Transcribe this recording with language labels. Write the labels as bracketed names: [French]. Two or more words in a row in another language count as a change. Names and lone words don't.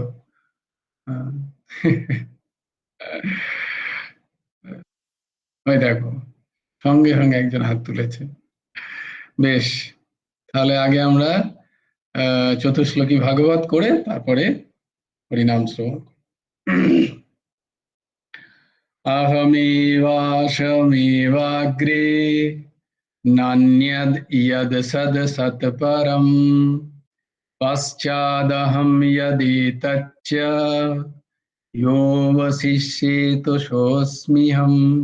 [Bangla] হ্যাঁ। ওই দেখো, সঙ্গে সঙ্গে একজন হাত তুলেছে। বেশ, তাহলে আগে আমরা চতুশ্লোকী ভাগবত করে তারপরে হরিনাম শ্রবণ। [Sanskrit] अहमेवाशमेवाग्रे नान्यद् यद् सद् सत्परम् पश्चादहं यदेतच्च योऽवशिष्येत सोऽस्म्यहम्